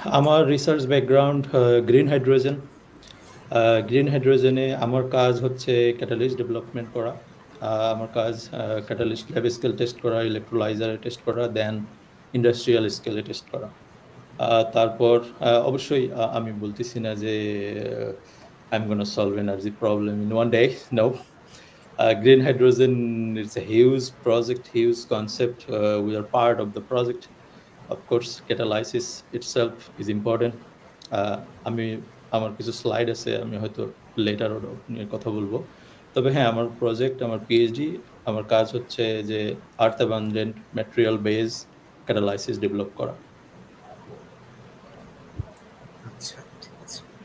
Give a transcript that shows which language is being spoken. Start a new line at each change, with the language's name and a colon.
Bangla: আমার research background green hydrogen. Green হাইড্রোজেনে আমার কাজ হচ্ছে ক্যাটালিস্ট ডেভেলপমেন্ট করা। আমার কাজ ক্যাটালিস্ট ল্যাব স্কেল টেস্ট করা, ইলেকট্রোলাইজারে টেস্ট করা, দেন ইন্ডাস্ট্রিয়াল স্কেলে টেস্ট করা। তারপর অবশ্যই আমি বলতেছি না যে
English: I'm going to solve energy problem in one day. No. Green hydrogen is a huge project, huge concept. We are part of the project. Of course, catalysis itself is important.
Bangla: আমি আমার কিছু স্লাইড আছে, আমি হয়তো letter নিয়ে কথা বলবো। তবে হ্যাঁ, আমার প্রজেক্ট, আমার পিএইচডি, আমার কাজ হচ্ছে যে আর্থ অ্যাবান্ডেন্ট ম্যাটেরিয়াল বেস ক্যাটালাইসিস ডেভেলপ করা। আচ্ছা, ঠিক আছে।